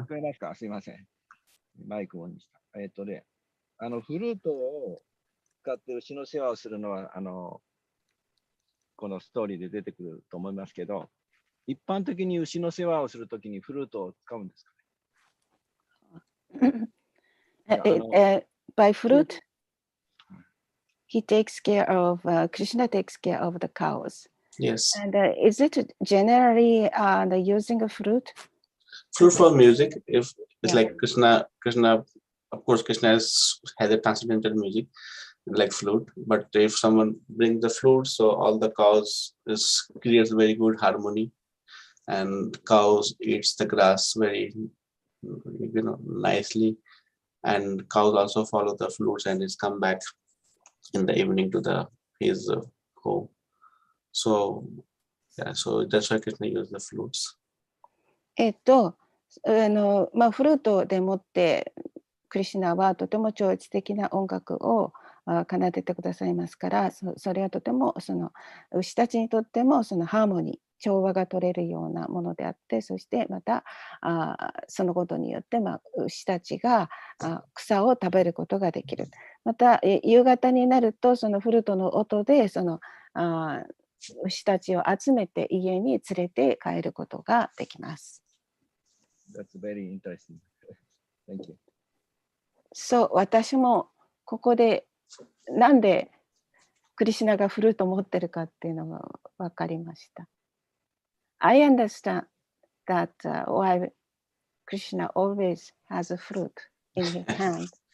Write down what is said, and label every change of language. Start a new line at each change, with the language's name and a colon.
Japanese: 聞こえますか？すいません。マイクオンにした。フルートを使って牛の世話をするのは、このストーリーで出てくると思いますけど、一般的に牛の世話をするときにフルートを使うんですかね
English: ？By fruit, he takes care of, Krishna takes care of the cows. Yes. And is it generally using a fruit? Fruit for music. If it's Yeah. like Krishna, of course, Krishna has a transcendental music like flute. But if someone brings the flute, so all the cows creates very good harmony, and cows eats the grass very, nicely. And cows also follow the flutes and it's come back in the evening to his home. So yeah, so that's why Krishna used the flutes.
Japanese: フルートでもってクリシュナはとても超越的な音楽を奏でてくださいますから、それはとてもその牛たちにとってもそのハーモニー、調和が取れるようなものであって、そしてまたそのことによって牛たちが草を食べることができる。また夕方になるとそのフルートの音でその牛たちを集めて家に連れて帰ることができます。
English: That's very interesting. Thank you.
Japanese: そう、私もここでなんでクリシュナがフルートを持ってるかっていうのが分かりました。
English: I understand that why Krishna always has a fruit in his hand.